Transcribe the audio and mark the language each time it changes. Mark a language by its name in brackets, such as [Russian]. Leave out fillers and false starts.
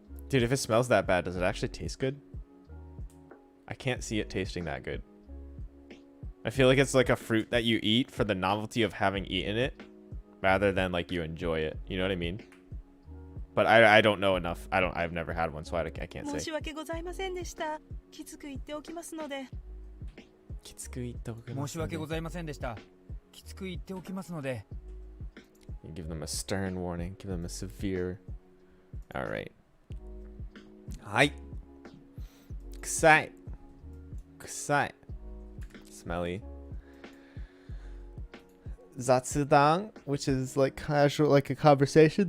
[English] Dude, if it smells that bad, does it actually taste good? I can't see it tasting that good. I feel like it's like a fruit that you eat for the novelty of having eaten it, rather than like you enjoy it. You know what I mean? But I don't know enough. I've never had one, so I can't [Japanese] 申し訳ございませんでした。きつく言っておきますので。申し訳ございませんでした。きつく言っておきますので。 [English] You give them a stern warning. Give them a severe. All right. Hi. Kusai. Kusai. Smelly. Zatsudan, which is like casual, like a conversation.